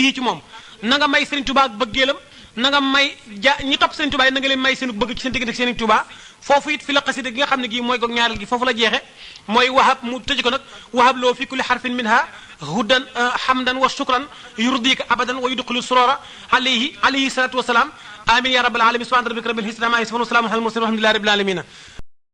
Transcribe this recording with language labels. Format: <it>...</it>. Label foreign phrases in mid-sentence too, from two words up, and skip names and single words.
<wo>bii ci moom na nga may Serigne Touba ak bëggeelam na nga may ñi topp Serigne Touba yi na nga leen may seenu bëgg ci seen diggante ak Serigne Touba foofu it fi la xasida gi nga xam ne gii mooy goog ñaareel gi foofu la jeexe mooy wahab mu tëj ko nag</wo> <ar>وهب لي في كل حرف منها هدى حمدا وشكرا يرضيك أبدا ويدخل سرورا عليه الصلاة والسلام آمين يا رب العالمين سبحان ربك رب العزة عما يصفون وسلام على المرسلين والحمد لله رب العالمين</ar>